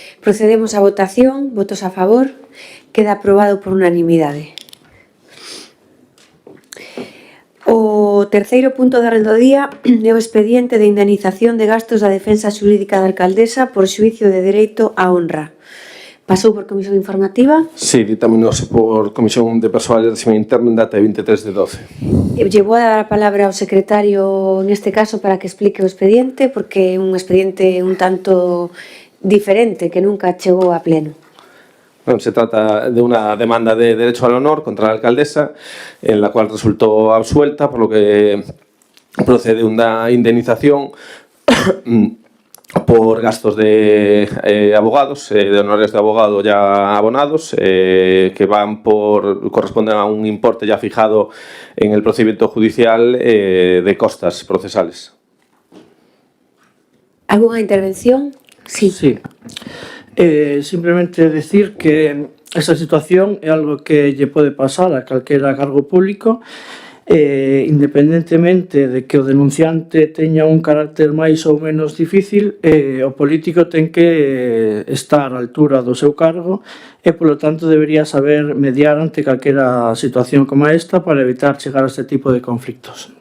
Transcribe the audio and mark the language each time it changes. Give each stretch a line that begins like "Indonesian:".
Galician: Procedemos á votación. Votos a favor. Queda aprobado por unanimidade. O terceiro punto da orde do día é o expediente de indemnización de gastos da defensa xurídica da alcaldesa por xuízo de dereito á honra. Pasou por comisión informativa? Sí, ditaminouse por comisión de persoal de réxime interno en data de 23 de 12. Lle vou a dar a palabra ao secretario neste caso para que explique o expediente, porque é un expediente un tanto diferente que nunca chegou a pleno.
Spanish: Se trata de una demanda de derecho al honor contra la alcaldesa, en la cual resultó absuelta, por lo que procede una indemnización por gastos de abogados, de honores de abogado ya abonados, que corresponden a un importe ya fijado en el procedimiento judicial de costas procesales. ¿Alguna intervención? Sí.
Galician: Simplemente decir que esa situación é algo que lle pode pasar a calquera cargo público, independentemente de que o denunciante teña un carácter máis ou menos difícil, o político ten que estar á altura do seu cargo e, polo tanto, debería saber mediar ante calquera situación como esta para evitar chegar a este tipo de conflictos.